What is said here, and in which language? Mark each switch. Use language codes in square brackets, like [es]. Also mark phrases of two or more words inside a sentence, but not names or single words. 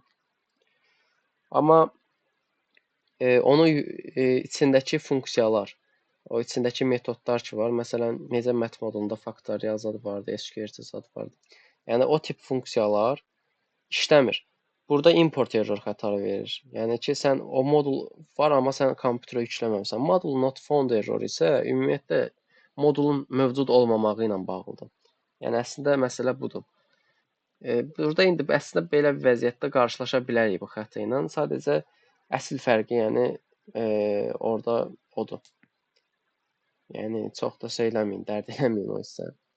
[az] Amma onun içindəki funksiyalar, o içindəki metodlar ki var, məsələn, necə mat modulunda faktorial zad vardı, SQRT zad vardı. Yəni o tip funksiyalar işləmir. Burada [en] import error [az] xətarı verir. Yəni ki, sən o modul var, amma sən kompüterə yükləməmisən. [en] Model not found error [az] isə ümumiyyətlə modulun mövcud olmamağı ilə bağlıdır. Yəni əslində məsələ budur. Burada indi əslində belə bir vəziyyətdə qarşılaşa bilərik bu xəta ilə. Sadəcə əsl fərqi, yəni orada odur. Yəni çox da şey eləməyin, dərd eləməyin o hissə.